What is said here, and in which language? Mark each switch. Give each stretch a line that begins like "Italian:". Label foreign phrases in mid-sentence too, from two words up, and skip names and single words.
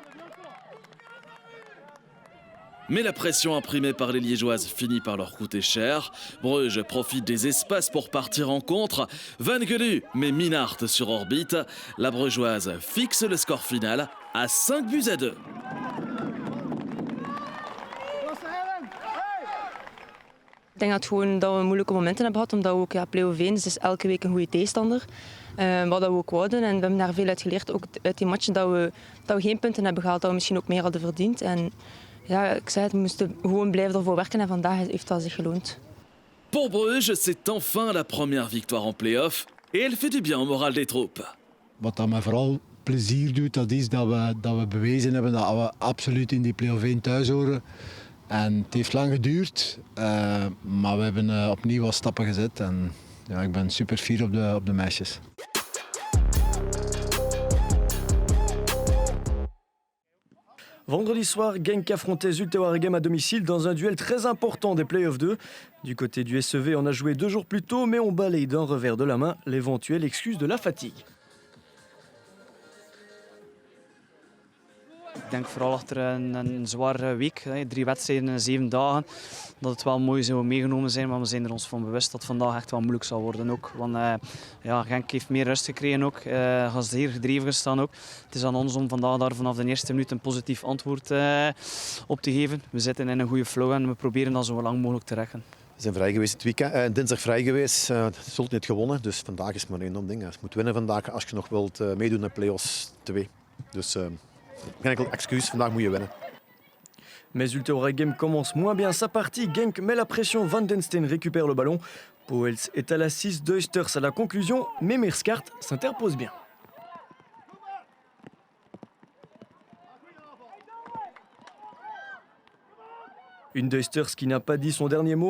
French: Mais la pression imprimée par les Liégeoises finit par leur coûter cher. Bruges profite des espaces pour partir en contre. Van Gelu met Minnaert sur orbite. La Brugeoise fixe le score final à 5-2.
Dutch: Ik denk dat we moeilijke momenten hebben gehad, omdat we ook play-off 1 is dus elke week een goede tegenstander. Wat we ook wouden en we hebben daar veel uit geleerd. Ook uit die matchen dat we geen punten hebben gehaald, dat we misschien ook meer hadden verdiend. En ja, ik zei het, we moesten gewoon blijven ervoor werken en vandaag heeft dat zich geloond.
French: Pour Bruges, c'est enfin la première victoire en play-off et elle fait du bien au moral des troupes.
Dutch: Wat dat mij vooral plezier doet, dat is dat we bewezen hebben dat we absoluut in die play-off 1 thuis horen. En het heeft lang geduurd, maar we hebben opnieuw wat stappen gezet. En ja, ik ben super fier op de meisjes.
French: Vendredi soir, Genk affrontait Zulte Waregem à domicile dans un duel très important des Playoffs 2. Du côté du SEV, on a joué 2 jours plus tôt, mais on balaye d'un revers de la main l'éventuelle excuse de la fatigue.
Dutch: Ik denk vooral achter een zware week, 3 wedstrijden in 7 dagen, dat het wel mooi is dat we meegenomen zijn, maar we zijn er ons van bewust dat het vandaag echt wel moeilijk zal worden ook. Want Genk heeft meer rust gekregen ook, gaan zeer gedreven gestaan ook. Het is aan ons om vandaag daar vanaf de eerste minuut een positief antwoord op te geven. We zitten in een goede flow en we proberen dat zo lang mogelijk te rekken. We zijn vrij geweest het weekend, dinsdag vrij geweest, Zulte niet gewonnen, dus vandaag is maar één ding. Je moet winnen vandaag als je nog wilt meedoen in play-offs 2. Dus geen enkel excuus, vandaag moet je winnen.
French: Mais Zulte Waregem commence moins bien sa partie. Genk met la pression, Van den Steen récupère le ballon. Pauwels est à la 6, Deusters à la conclusion, mais Meerskaart s'interpose bien. Une Deusters qui n'a pas dit son dernier mot.